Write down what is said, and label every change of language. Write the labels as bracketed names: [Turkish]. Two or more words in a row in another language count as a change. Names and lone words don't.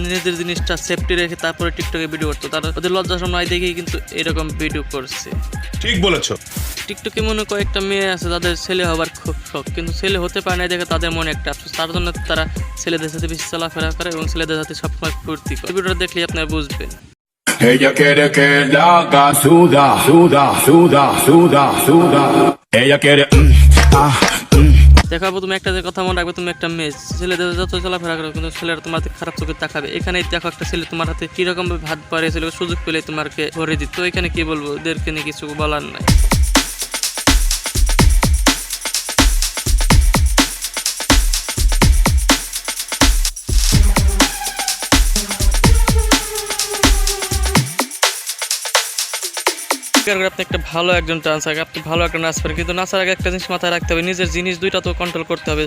[Bangla] নিজেদের জিনিসটা সেফটি রেখে তারপরে টিকটকে ভিডিও করতো। তারা ওদের লজ্জা শরম নাই দেখেই কিন্তু এরকম ভিডিও করছে। ঠিক বলেছো। টিকটকে মনে কয়েকটা মেয়ে আছে যাদের ছেলে হবার খুব শখ, কিন্তু ছেলে হতে পারে না দেখে তাদের মনে একটা আফসোস। তার জন্য তারা ছেলেদের সাথে বেশি চলাফেরা করে এবং ছেলেদের সাথে সবসময় ফুর্তি করে। ভিডিওটা দেখলে আপনারা বুঝবেন। [Spanish] Ella quiere que la haga suda, suda, suda, suda, suda. Ella quiere [Bangla] দেখো আপু, তুমি একটা কথা মনে রাখবে, তুমি একটা মেয়ে, ছেলেদের যত চলাফেরা করো কিন্তু ছেলেরা তোমার হাতে খারাপ চোখে তাকাবে। এখানে দেখো একটা ছেলে তোমার হাতে কিরকম ভাবে ভাত পাড়িয়েছিল, সুযোগ পেলে তোমাকে ভরে দিত। তো এখানে কি বলবো, ওদেরকে নিয়ে কিছু বলার নাই। আপনি একটা ভালো একজন ডান্সার, আপনি ভালো একটা নাচ পারেন, কিন্তু নাচার আগে একটা জিনিস মাথায় রাখতে হবে, নিজের জিনিস দুইটা তো কন্ট্রোল করতে হবে।